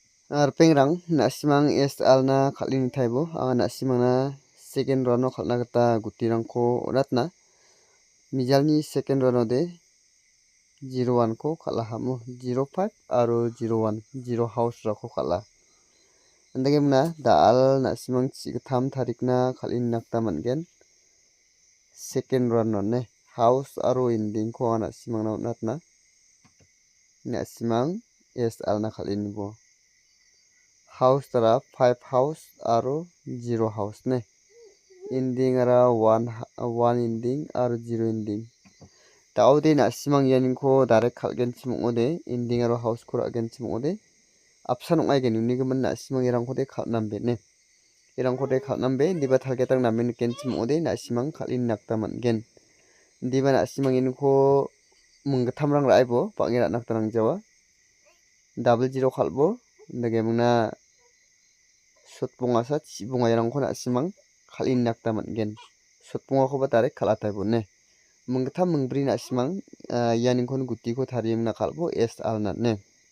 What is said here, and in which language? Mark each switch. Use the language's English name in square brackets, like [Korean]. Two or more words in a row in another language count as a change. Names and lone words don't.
[Garo] Pengrang nasimang es alna khalini thaibo nasimangna [English] second round [Garo] khalna gita gutirangko onatna mijalni [English] second round [Garo] de 0-1 ko khalahamo 0-5 aro 0-1 0 house rako khala andagemna dal nasimang chigtham tarikna khalini nakta mangen [English] second round [Garo] ne house aro ending ko nasimangna onatna nasimang es alna khalini bo house tara 5 house aro 0 house ne ending ara 1 ending aro 0 ending daode nasimang yaninko direct khalgen chimode ending aro house ko ragen chimode apsa nongai gen unigeman nasimang erangko de khalnambe ne erangko de khalnambe diba thalgetang namen ken chimode nasimang khalin nakta mangen diba nasimang inko mungthamrang raibo bangira naktarang jawa double 0 khalbo ndagemna sotbongasa chibongairangko nasimang khalin nakta mangen sotbongakoba direct khalataibo ne mungtham mungbri nasimang yaninkhon gutiko thariyengna khalbo es alna ne